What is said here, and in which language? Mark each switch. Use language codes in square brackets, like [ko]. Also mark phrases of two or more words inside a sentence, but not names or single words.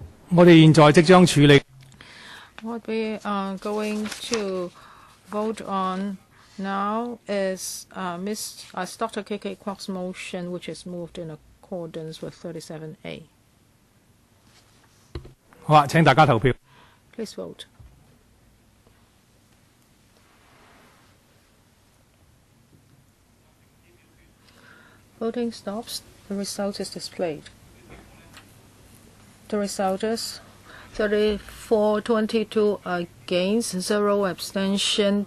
[yue] 我哋現在即將處理。 [en] What we are going to vote on now is Dr. K.K. Kwok's motion, which is moved in accordance with 37A. [yue] 好啊，請大家投票。 [en] Please vote. Voting stops. The result is displayed. The result is 34-22 against, 0 abstention.